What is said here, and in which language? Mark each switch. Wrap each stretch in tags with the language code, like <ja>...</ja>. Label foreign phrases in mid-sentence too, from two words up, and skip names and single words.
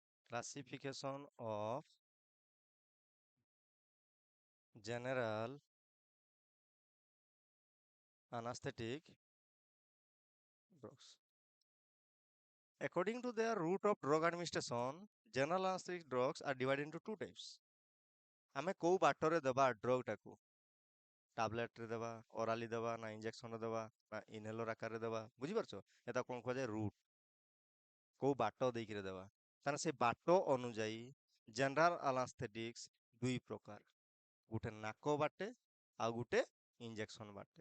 <en>Classification of general anesthetic drugs. According to their route of drug administration, general anesthetic drugs are divided into two types.</en> <or>ଆମେ କୋଉ ବାଟରେ ଦେବା ଡ୍ରଗ ଟାକୁ, ଟାବଲେଟ ରେ ଦେବା, ଓରାଲି ଦେବା, ନା ଇଞ୍ଜେକ୍ସନ ଦେବା, ନା ଇନହେଲର ଆକାରରେ ଦେବା, ବୁଝିପାରୁଛ? ଏଟା କଣ କୁହାଯାଏ? ରୁଟ। କୋଉ ବାଟ ଦେଇକିରି ଦେବା। କାରଣ ସେ ବାଟ ଅନୁଯାୟୀ</or> <en>general anesthetics</en> <or>ଦୁଇ ପ୍ରକାର, ଗୋଟେ ନାକ ବାଟେ ଆଉ ଗୋଟେ ଇଞ୍ଜେକ୍ସନ ବାଟେ।</or>